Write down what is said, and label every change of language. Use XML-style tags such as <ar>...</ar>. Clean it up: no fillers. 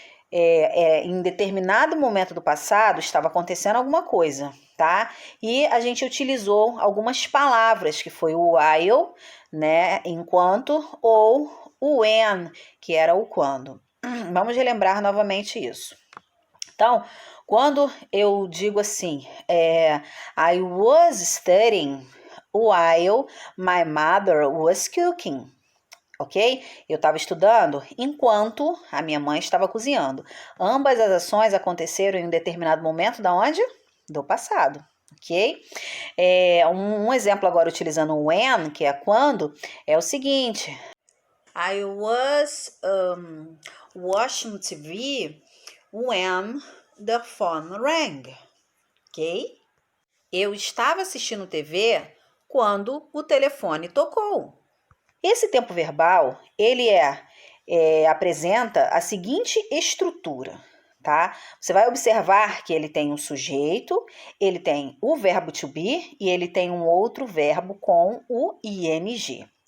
<pt>Em determinado momento do passado estava acontecendo alguma coisa, tá? E a gente utilizou algumas palavras, que foi o while, né, enquanto, ou o when, que era o quando. Vamos relembrar novamente isso. Então, quando eu digo assim,</pt> <en>I was studying while my mother was cooking,</en> <pt>ok? Eu estava estudando enquanto a minha mãe estava cozinhando. Ambas as ações aconteceram em um determinado momento da onde? Do passado, ok? Um exemplo agora utilizando o when, que é quando, é o seguinte.</pt> <en>I was watching TV when the phone rang, ok?</en> <pt>Eu estava assistindo TV quando o telefone tocou. Esse tempo verbal, ele apresenta a seguinte estrutura, tá? Você vai observar que ele tem um sujeito, ele tem o verbo to be e ele tem um outro verbo com o ing.</pt>